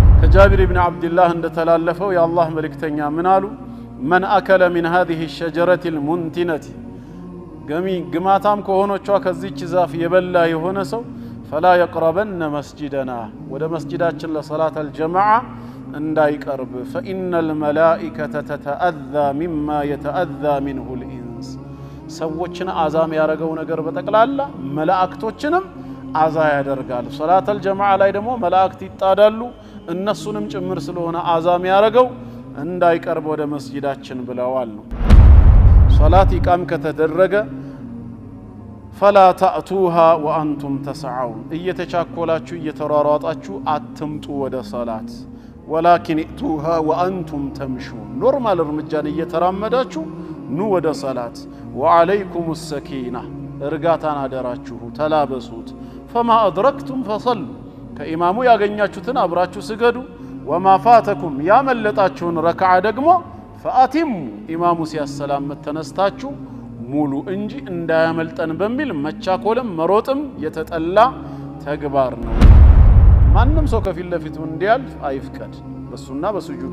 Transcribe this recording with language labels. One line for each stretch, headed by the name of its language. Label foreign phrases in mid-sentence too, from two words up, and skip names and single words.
Amharic: በጃቢር ኢብኑ አብዱላህ እንደተላለፈው የአላህ መልእክተኛ ምን አሉ?
Arabic: من أكل من هذه الشجرة المنتنة
Amharic: ግማታም ከሆነቿ ከዚች ዛፍ የበላ የሆነ ሰው
Arabic: فلا يقربن مسجدنا
Amharic: ወደ መስጂዳችን ለሰላት አልጀማዓ እንዳይቀርብ
Arabic: فإن الملائكة تتأذى مما يتأذى منه الإنس
Amharic: ሰዎችን አዛም ያረገው ነገር በተቀላላ መላእክቶችንም አዛ ያደርጋል። ሰላት አልጀማዓ ላይ ደግሞ መላእክት ይጣዳሉ እነሱንም ጭምር ስለሆነ አዛም ያረገው እንዳይቀርብ ወደ መስጂዳችን ብለዋል ነው። ሶላት ኢቃም ከተደረገ
Arabic: فلا تأتوها وأنتم تسعون
Amharic: እየተቻኮላችሁ እየተሯሯጣችሁ አትምጡ ወደ ሶላት
Arabic: ولكن ائتوها وأنتم تمشون
Amharic: ኖርማል እርምጃን እየተራመዳችሁ ኑ ወደ ሶላት
Arabic: وعليكم السكينة
Amharic: እርጋታን አደራችሁ ተላበሱት
Arabic: فما أدركتم فصلوا
Amharic: ከኢማሙ ያገኛችሁትን አብራችሁ ስገዱ
Arabic: وما فاتكم
Amharic: ያመለጣችሁን ረክዓ ደግሞ فأتموا ኢማሙ ሲያሰላም ተነስታችሁ ሙሉ እንጂ እንዳያመልጠን በሚል መቻኮልም መሮጥም የተጠላ ተግባር ነው። ማንንም ሰው ከፊት ለፊቱ እንዲያልፍ አይፍቀድ። በሱና በሱጁዱ